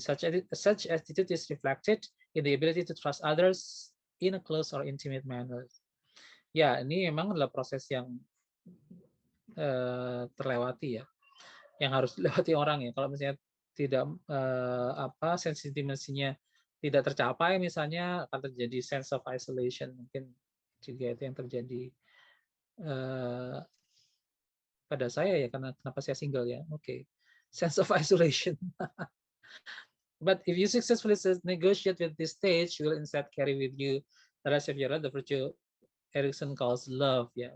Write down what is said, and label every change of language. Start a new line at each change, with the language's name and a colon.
English: Such attitude is reflected in the ability to trust others in a close or intimate manner.
Indonesian: Ya, ini memang adalah proses yang terlewati ya, yang harus dilewati orang ya. Kalau misalnya tidak sense intimacy-nya tidak tercapai, misalnya akan terjadi sense of isolation, mungkin juga itu yang terjadi pada saya ya, karena kenapa saya single ya.
English: Oke. Sense of isolation. But if you successfully negotiate with this stage, you will instead carry with you the rest of your life the virtue Erikson calls love ya.